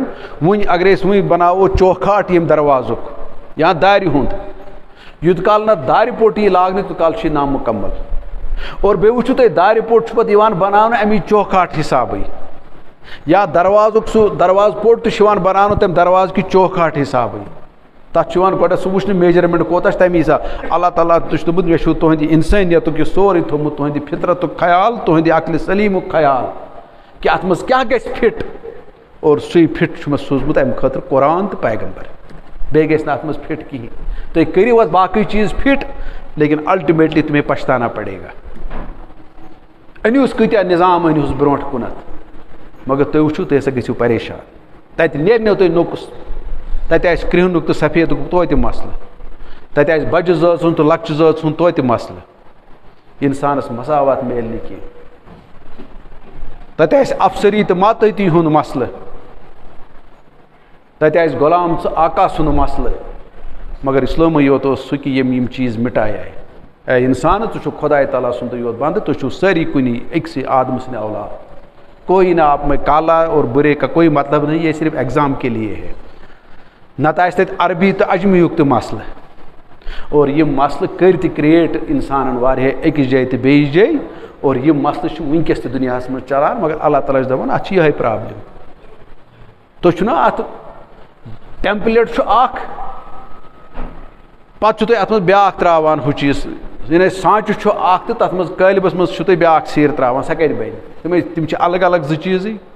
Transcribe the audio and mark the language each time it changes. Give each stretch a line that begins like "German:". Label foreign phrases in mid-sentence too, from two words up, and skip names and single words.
Kashmiri: وُنہِ اگرے أسۍ وُنہِ بناوو چوکھاٹ ییٚمہِ دروازُک یا دارِ ہُنٛد یوٗت کال نہٕ دارِ پوٚٹ یی لاگنہٕ تیوٗت کال چھُ یہِ نامکمل اور بیٚیہِ وٕچھِو تُہۍ دارِ پوٚٹ چھُ پتہٕ یِوان بناونہٕ امی چوکھاٹ حسابٕے یا دروازُک سُہ دروازٕ پوٚٹ تہِ چھُ یِوان بناونہٕ تمہِ دروازٕ کہِ چوکھاٹ حسابٕے تتھ چھُ یِوان گۄڈٕ سُہ وٕچھنہٕ میجرمینٹ کوتاہ چھُ تمی حساب اللہ تعالیٰ تہِ چھُ دوٚپمُت مےٚ چھُو تُہنٛدِ انسٲنیتُک یہِ سورُے تھوٚمُت تُہنٛدِ فطرتُک خیال تُہنٛدِ عقلِ سلیٖمُک خیال کہِ اتھ منٛز کیٛاہ گژھِ فِٹ اور سُے فِٹ چھُ مےٚ سوٗزمُت اَمہِ خٲطرٕ قرآن تہٕ پیغمبر بیٚیہِ گژھِ نہٕ اَتھ منٛز فِٹ کِہیٖنۍ تُہۍ کٔرِو اَتھ باقٕے چیٖز فِٹ
Urdu: لیکن الٹِمیٹلی تمہیں پچھتانا پڑے گا
Kashmiri: أنۍہوٗس کۭتیاہ نظام أنۍہوٗس برونٛٹھ کُنَتھ مگر تُہۍ وٕچھِو تُہۍ ہسا گٔژھِو پریشان تَتہِ نیرنو تۄہہِ نوٚقُس تَتہِ آسہِ کرٛہنُک تہٕ سفیدُک توتہِ مسلہٕ تَتہِ آسہِ بَجہِ زٲژ ہُنٛد تہٕ لۄکچہِ زٲژ ہُنٛد توتہِ مسلہٕ اِنسانَس مساوات میلہِ نہٕ کینٛہہ تَتہِ آسہِ افسری تہٕ ماتٲتی ہُنٛد مسلہٕ تَتہِ آسہِ غلام ژٕ آقا سُنٛد مسلہٕ مگر اِسلامٕے یوت اوس سُہ کہِ یِم چیٖز مٹایے اے اِنسان ژٕ چھُکھ خۄداے تعالیٰ سُنٛدُے یوت بنٛدٕ تُہۍ چھُو سٲری کُنی أکسٕے آدم سٕنٛدِ
Urdu: اولاد کوئی نہ آپ میں کالا اور برے کا کوئی مطلب نہیں یہ صرف ایگزام کے لیے ہے
Kashmiri: نتہٕ آسہِ تَتہِ عربی تہٕ اجمیُک تہِ مسلہٕ اور یِم مسلہٕ کٔرۍ تہِ کِرٛیٹ اِنسانَن واریاہ أکِس جایہِ تہٕ بیٚیِس جایہِ اور یِم مسلہٕ چھِ وٕنکٮ۪س تہِ دُنیاہَس منٛز چلان مگر اللہ تعالیٰ چھِ دَپان اَتھ چھِ یِہوٚے پرٛابلِم تُہۍ چھُو نا اَتھ ٹٮ۪مپلیٹ چھُ اَکھ پَتہٕ چھُو تُہۍ اَتھ منٛز بیٛاکھ ترٛاوان ہُہ چیٖز یعنی سانٛچہِ چھُ اَکھ تہٕ تَتھ منٛز قٲلبَس منٛز چھُو تُہۍ بیٛاکھ سیٖر ترٛاوان سۄ کَتہِ بَنہِ تِم چھِ الگ الگ زٕ چیٖزٕے